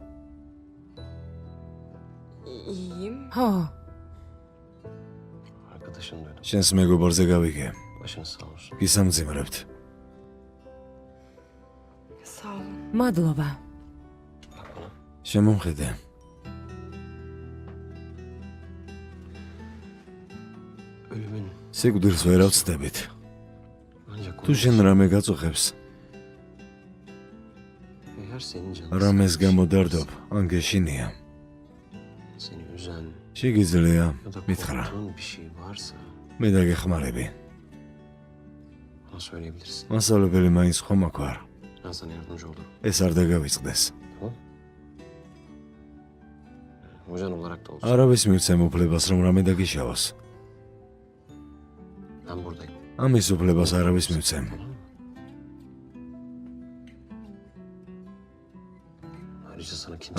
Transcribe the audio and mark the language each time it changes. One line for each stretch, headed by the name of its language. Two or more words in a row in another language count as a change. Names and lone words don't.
Turkish: İyiyim.
Georgian: ხო,
Turkish: Arkadaşını duydum.
Georgian: შენს მეგობარზე გავიგე.
Turkish: Başınız sağ olsun.
Georgian: გისამძიმრებთ.
Turkish: Sağ olun.
Georgian: მადლობა.
Turkish: Bak bana.
Georgian: შემომხედე.
Turkish: Ölümün
Georgian: სიკვდილს ვერ ავწდებით.
Turkish: ancak
Georgian: თუ შენ რამე გაწუხებს,
Turkish: eğer senin canın
Georgian: რამეს გამოდარდობ, ან გეშინია.
Turkish: seni üzen
Georgian: შეგიძლია
Turkish: ya da
Georgian: მითხრა.
Turkish: korktuğun bir şey varsa
Georgian: მე დაგეხმარები.
Turkish: bana söyleyebilirsin.
Georgian: მასწავლებელი მაინც ხომ აქ ვარ.
Turkish: Ben sana yardımcı olurum.
Georgian: ეს არ დაგავიწყდეს.
Turkish: Tamam? Hocan olarak da olsun.
Georgian: არავის მივცემ უფლებას რომ რამე დაგიშავოს.
Turkish: Ben buradayım.
Georgian: ამის უფლებას არავის მივცემ.
Turkish: Tamam mı? Ayrıca sana kimse...